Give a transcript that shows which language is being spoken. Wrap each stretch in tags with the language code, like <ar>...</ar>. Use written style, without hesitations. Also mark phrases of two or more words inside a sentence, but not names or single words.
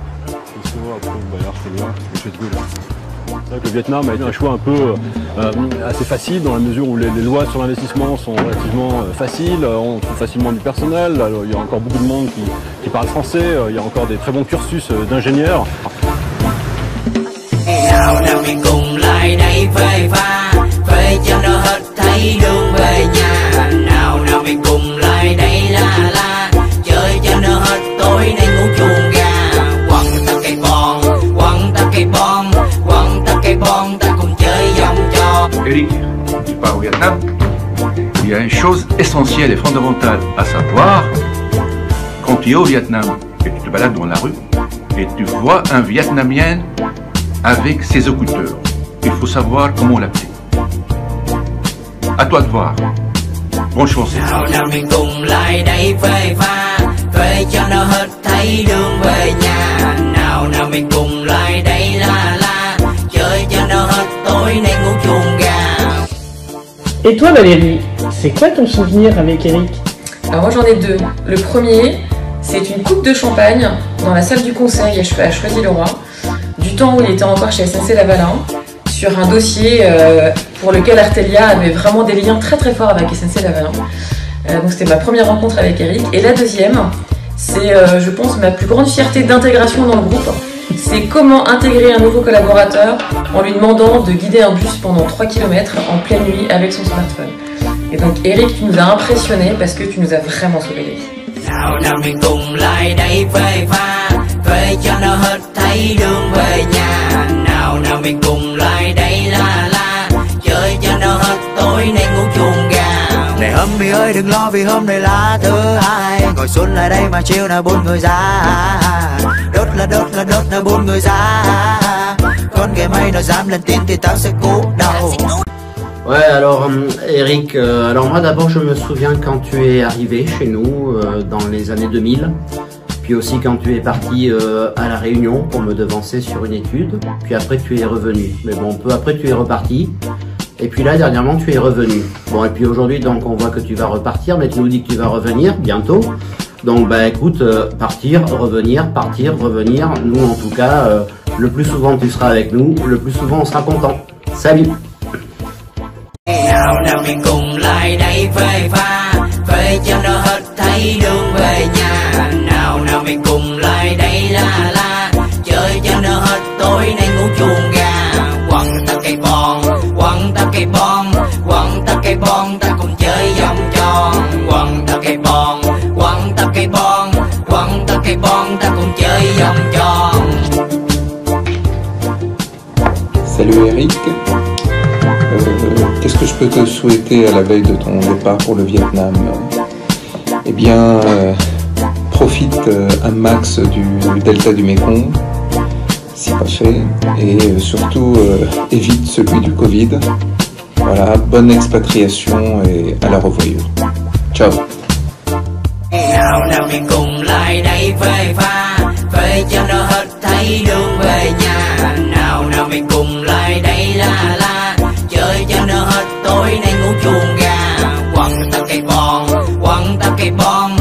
<fr>Le Vietnam a été un choix un peu assez facile dans la mesure où les lois sur l'investissement sont relativement faciles, on trouve facilement du personnel, alors, il y a encore beaucoup de monde qui parle français, il y a encore des très bons cursus d'ingénieurs.</fr> <vi>Nào nào mình cùng lại đây phê pha, phê cho nó hết thấy đường về nhà. Nào nào mình cùng lại đây la la, chơi cho nó hết tối nay ngủ chuồng gà. Quăng ta cây bon, quăng ta cây bon, quăng ta cây bon, ta cùng chơi vòng trò.</vi> <fr>Eric, tu pars au Vietnam, il y a une chose essentielle et fondamentale à savoir. Quand tu es au Vietnam et tu te balades dans la rue et tu vois un Vietnamien avec ses écouteurs, il faut savoir comment l'appeler. À toi de voir. Bonne chance.</fr> <vi>Nào nào mình cùng lại đây phê pha, phê cho nó hết thấy đường về nhà. Nào nào mình cùng lại đây la la, chơi cho nó hết tối nay ngủ chuồng gà.</vi> <fr>Et toi Valérie, c'est quoi ton souvenir avec Eric? Alors moi j'en ai deux. Le premier, c'est une coupe de champagne dans la salle du conseil à Choisy-le-Roi, du temps où il était encore chez SNC-Lavalin, sur un dossier pour lequel Artelia avait vraiment des liens très très forts avec SNC-Lavalin. Donc c'était ma première rencontre avec Eric. Et la deuxième, c'est je pense ma plus grande fierté d'intégration dans le groupe. C'est comment intégrer un nouveau collaborateur en lui demandant de guider un bus pendant 3 km en pleine nuit avec son smartphone. Et donc Eric, tu nous as impressionnés parce que tu nous as vraiment sauvé la vie.</fr> <vi>Nào nào mình cùng lại đây phê pha, phê cho nó hết thấy đường về nhà. Nào nào mình cùng lại đây la la, chơi cho nó hết tối nay ngủ chuồng gà. Này homie ơi đừng lo vì hôm nay là thứ hai, ngồi xuống lại đây mà chiều nào buôn người ra. Đốt là 4 người ra. Con ghẻ mây nó dám lên tin thì tao sẽ cú đầu.</vi> <fr>Ouais, alors Eric, alors moi d'abord je me souviens quand tu es arrivé chez nous dans les années 2000, puis aussi quand tu es parti à La Réunion pour me devancer sur une étude, puis après tu es revenu. Mais bon, peu après tu es reparti, et puis là dernièrement tu es revenu. Bon, et puis aujourd'hui donc on voit que tu vas repartir, mais tu nous dis que tu vas revenir bientôt. Donc bah écoute, partir, revenir, nous en tout cas, le plus souvent tu seras avec nous, le plus souvent on sera content. Salut!</fr> <vi>Nào nào mình cùng lại đây phê pha, phê cho nó hết thấy đường về nhà. Nào nào mình cùng lại đây la la, chơi cho nó hết tối nay ngủ chuồng gà. Quăng ta cây bon, quăng ta cây bon, quăng ta cây bon, ta cùng chơi vòng tròn. Quăng ta cây bon, quăng ta cây bon, quăng ta cây bon, ta cùng chơi vòng tròn.</vi> <fr>Salut Eric. Qu'est-ce que je peux te souhaiter à la veille de ton départ pour le Vietnam? Eh bien, profite un max du delta du Mékong, si pas fait, et surtout évite celui du Covid. Voilà, bonne expatriation et à la revoyure. Ciao.</fr> <vi>Nào nào mình cùng lại đây phê pha, phê cho nó hết thấy đường về nhà. Nào nào mình cùng lại đây la la, chơi cho nó hết tối nay ngủ chuồng gà. Quăng ta cây bon, quăng ta cây bon.</vi>